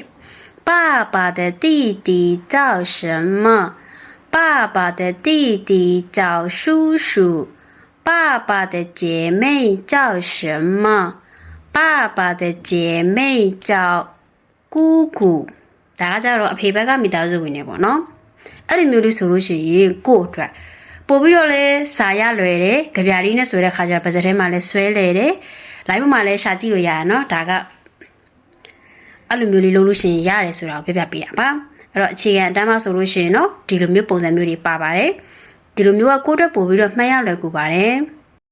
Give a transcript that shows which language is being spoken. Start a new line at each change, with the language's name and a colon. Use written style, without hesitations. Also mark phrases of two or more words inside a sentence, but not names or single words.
Chinese: 爸爸的弟弟叫什么？爸爸的弟弟叫叔叔。爸爸的姐妹叫什么？爸爸的姐妹叫姑姑。
Burmese: 大家ကြတော့အဖေဘက်ကမိသားစုဝင်နေပေါ့နော်။အဲ့ဒီမျိုးလေးဆိုလို့ရှိရင်ကို့အတွက်ပို့ပြီးတော့လဲစာရလွယ်တယ်။ကြပြလေးနဲ့ဆိုတဲ့ခါကျတော့ပါစတဲ့ထဲမှာလဲဆွဲလဲတယ်။ live မှာလဲရှာကြည့်လို့ရရနော်။ဒါကအဲ့လိုမျိုးလေးလုပ်လို့ရှိရင်ရတယ်ဆိုတာကိုပြပြပေးတာပါ။အဲ့တော့အခြေခံအတန်းမှဆိုလို့ရှိရင်နော်ဒီလိုမျိုးပုံစံမျိုးတွေပါပါတယ်။ဒီလိုမျိုးကကိုယ့်အတွက်ပို့ပြီးတော့မှတ်ရလွယ်ကူပါတယ်။